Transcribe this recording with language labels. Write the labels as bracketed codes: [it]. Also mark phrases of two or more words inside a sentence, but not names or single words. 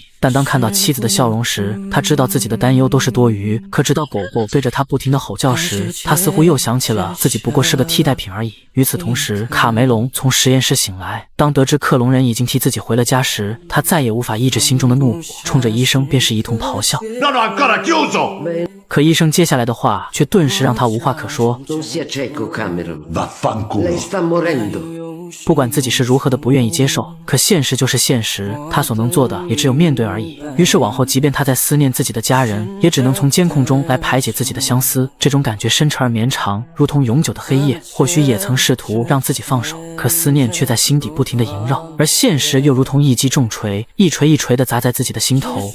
[zh] 但当看到妻子的笑容时，他知道自己的担忧都是多余。可直到狗狗对着他不停地吼叫时，他似乎又想起了自己不过是个替代品而已。与此同时，卡梅隆从实验室醒来，当得知克隆人已经替自己回了家时，他再也无法抑制心中的怒火，冲着医生便是一通咆哮。 [it] Non ho ancora chiuso! [zh] 可医生接下来的话却顿时让他无话可说。 [it] Non sia cieco, Cameron. Vaffanculo. Lei sta morendo. [zh] 不管自己是如何的不愿意接受，可现实就是现实，他所能做的也只有面对而已。于是往后，即便他在思念自己的家人，也只能从监控中来排解自己的相思。这种感觉深沉而绵长，如同永久的黑夜。或许也曾试图让自己放手，可思念却在心底不停地萦绕，而现实又如同一击重锤，一锤一锤地砸在自己的心头。